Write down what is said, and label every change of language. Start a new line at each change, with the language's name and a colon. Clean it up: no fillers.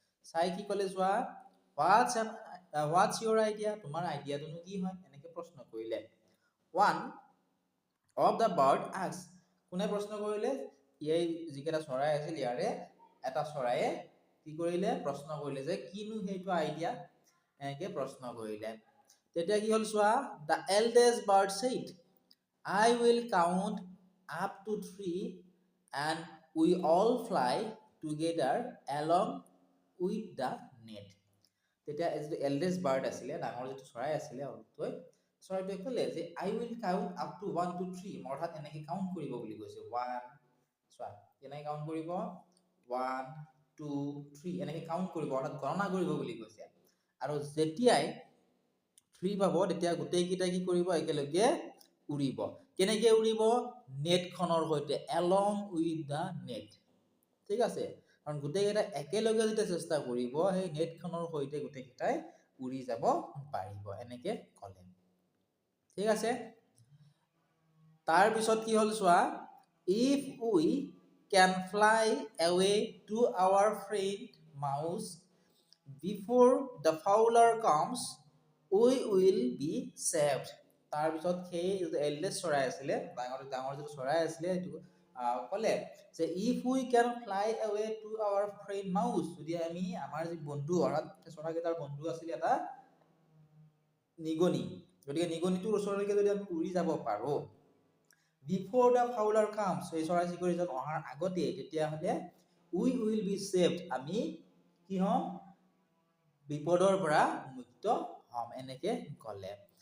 Assamese: চাই কি ক'লে, চোৱা,
English: what's your idea,
Assamese: তোমাৰ আইডিয়াটোনো কি হয়, এনেকে প্ৰশ্ন কৰিলে।
English: one of the bird asked,
Assamese: কোনে প্ৰশ্ন কৰিলে, এই যিকেইটা চৰাই আছিল ইয়াৰে এটা চৰায়ে কি কৰিলে, প্ৰশ্ন কৰিলে যে কিনো সেইটো আইডিয়া, এনেকে প্ৰশ্ন কৰিলে। তেতিয়া কি হ'ল, চোৱা,
English: The eldest bird said, I will count up to 3 and we all fly together along with the net.
Assamese: তেতিয়া যিটো এল্ডেষ্ট বাৰ্ড আছিলে, ডাঙৰ যিটো চৰাই আছিলে, চৰাইটোৱে ক'লে যে
English: I will count up to 1 to 3,
Assamese: অৰ্থাৎ এনেকে কাউণ্ট কৰিব বুলি কৈছে। 1, চোৱা কেনেকে কাউণ্ট কৰিব, 1 2 3 এনেকে কাউণ্ট কৰিব, অৰ্থাৎ গণনা কৰিব বুলি কৈছে। আৰু যেতিয়াই 3 পাব, তেতিয়া গোটেইকেইটাই কি কৰিব, একেলগে উৰিব। কেনেকে উৰিব, নেটখনৰ সৈতে,
English: Along with the net.
Assamese: ঠিক আছে, কাৰণ গোটেইকেইটা একেলগে যেতিয়া চেষ্টা কৰিব, সেই নেটখনৰ সৈতে গোটেইকেইটাই উৰি যাব পাৰিব, এনেকে ক'লে। ঠিক আছে। তাৰপিছত কি হ'ল, চোৱা,
English: If we can fly away to our friend mouse before the fowler comes, we will be saved.
Assamese: তাৰপিছত সেই এল্ডেষ্ট চৰাই আছিলে, ডাঙৰ যিটো চৰাই আছিলে, সেইটো ক'লে যে
English: if we can fly away to our friend mouse,
Assamese: যদি আমি আমাৰ যি বন্ধু, অৰ্থাৎ চৰাইকেইটাৰ বন্ধু আছিলে এটা নিগনি, গতিকে নিগনিটোৰ ওচৰলৈকে যদি আমি উৰি যাব পাৰো,
English: before the fowler comes,
Assamese: এই চৰাই চিৰিকটিজন অহাৰ আগতে, তেতিয়াহ'লে
English: we will be saved,
Assamese: আমি কি হ'ম, বিপদৰ পৰা মুক্ত হ'ম, এনেকে ক'লে।